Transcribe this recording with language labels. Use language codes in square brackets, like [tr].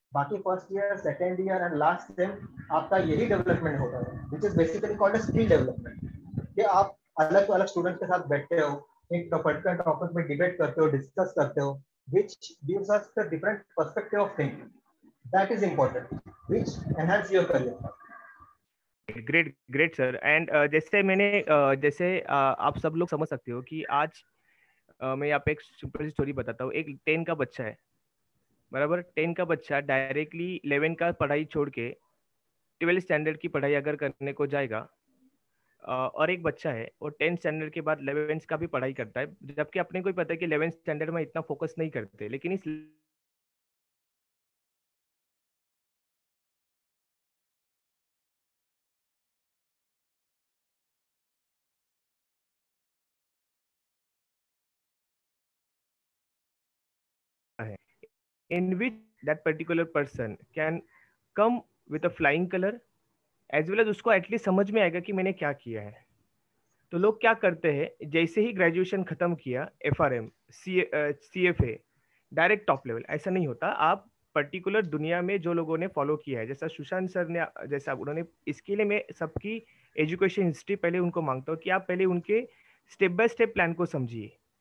[hi] बाकी first year, second year and last sem आपका यही डेवलपमेंट होता है [en] Which is basically called as skill development. [hi] कि आप अलग अलग स्टूडेंट्स के साथ बैठते हो, एक पर्टिकुलर टॉपिक में डिबेट करते हो, डिस्कस करते हो, [en] which gives us the different perspective of thinking. That is important, which enhance your career. Great great sir. [hi] And जैसे जैसे आप सब लोग समझ सकते हो कि आज मैं यहाँ पे एक सिंपल सी स्टोरी बताता हूँ। एक 10 का बच्चा है, बराबर। 10 का बच्चा डायरेक्टली 11 का पढ़ाई छोड़ के 12 स्टैंडर्ड की पढ़ाई अगर करने को जाएगा, और एक बच्चा है वो 10 स्टैंडर्ड के बाद 11 का भी पढ़ाई करता है, जबकि अपने को ही पता है कि 11 स्टैंडर्ड में इतना फोकस नहीं करते, लेकिन इस [en] in which that particular person can come with a flying color as well as [hi] उसको एटलीस्ट समझ में आएगा कि मैंने क्या किया है. तो लोग क्या करते हैं, जैसे ही ग्रेजुएशन खत्म किया, FRM, CFA, direct top level, ऐसा नहीं होता. आप पर्टिकुलर दुनिया में जो लोगों ने फॉलो किया है, जैसा सुशांत सर ने, जैसा उन्होंने, इसके लिए मैं सबकी एजुकेशन हिस्ट्री पहले उनको मांगता हूँ कि आप पहले उनके स्टेप बाय स्टेप प्लान को समझिए.